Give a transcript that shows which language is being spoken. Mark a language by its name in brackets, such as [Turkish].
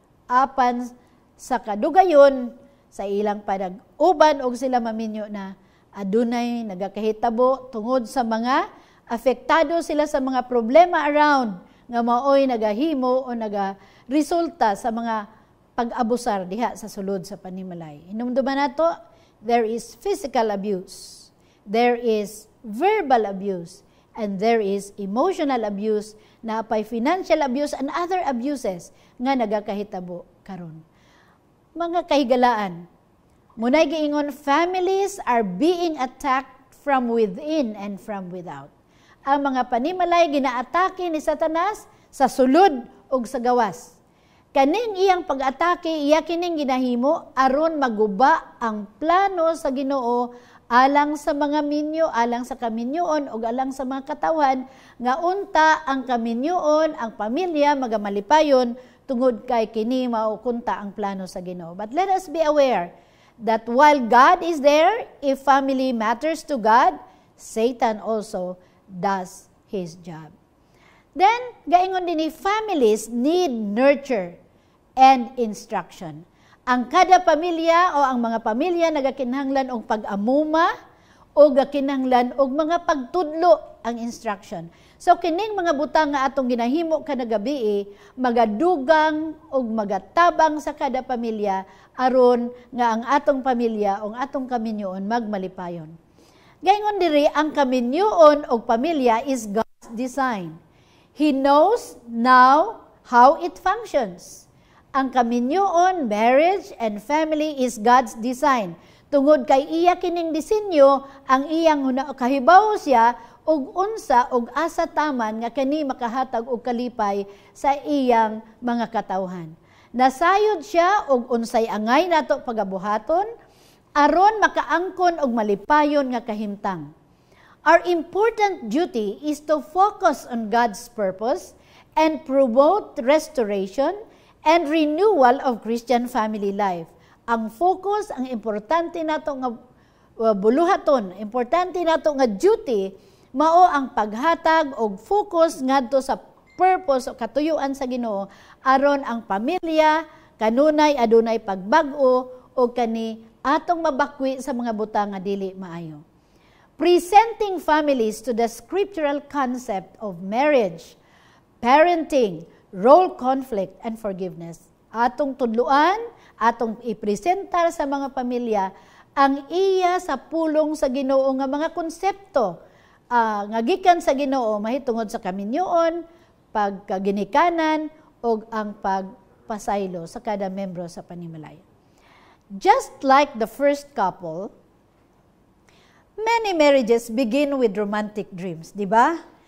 [Cebuano] Apan sa kadugayon, sa ilang panag-uban o sila maminyo na adunay nagakahitabo tungod sa mga apektado sila sa mga problema around nga maoy nagahimo o nagaresulta sa mga pag-abusar diha sa sulod sa panimalay. Hinumduman nato, [English] there is physical abuse, there is verbal abuse, and there is emotional abuse, [Cebuano] na pay [English] financial abuse and other abuses [Cebuano] nga nagakahitabo karon. Mga kahigalaan, munay giingon, [English] families are being attacked from within and from without. [Cebuano] Ang mga panimalay ginaatake ni Satanas sa sulod ug sa gawas. Kaning iyang pag-atake, iya kining ginahimo aron maguba ang plano sa Ginoo alang sa mga minyo, alang sa kaminyoon ug alang sa mga katawan nga unta ang kaminyoon, ang pamilya magamalipayon tungod kay kini maukunta ang plano sa Ginoo. [English] But let us be aware that while God is there, if family matters to God, Satan also does his job. Then, [Cebuano] gaingon din [English] families need nurture and instruction. [Cebuano] Ang kada pamilya o ang mga pamilya nagakinahanglan og pag-amuma o gakinahanglan og mga pagtudlo ang instruction. So kining mga butang nga atong ginahimo kada gabi magadugang og magatabang sa kada pamilya aron nga ang atong pamilya o ang atong kaminyoon magmalipayon. Gaingon diri ang kaminyoon og pamilya [English] is God's design. He knows now how it functions. [Cebuano] Ang kaminyoon, [English] marriage and family is God's design. [Cebuano] Tungod kay iya kining disenyo, ang iyang kahibaw siya og unsa og asa taman nga kani makahatag og kalipay sa iyang mga katawhan. Nasayod siya og unsay angay nato pagabuhaton aron makaangkon og malipayon nga kahimtang. [English] Our important duty is to focus on God's purpose and promote restoration and renewal of Christian family life. [Cebuano] Ang focus, ang importante nato nga buluhaton, importante nato nga duty, mao ang paghatag og focus ngadto sa purpose o katuyuan sa Ginoo aron ang pamilya kanunay adunay pagbag-o o kani atong mabakwi sa mga butang nga dili maayo. [English] Presenting families to the scriptural concept of marriage, parenting, role conflict, and forgiveness. [Cebuano] Atong tudluan, atong ipresentar sa mga pamilya ang iya sa pulong sa Ginoo nga mga konsepto nga gikan sa Ginoo mahitungod sa kaminyoon, pagkaginikanan o ang pagpasaylo sa kada membro sa panimalayan. [English] Just like the first couple, many marriages begin with romantic dreams, di ba?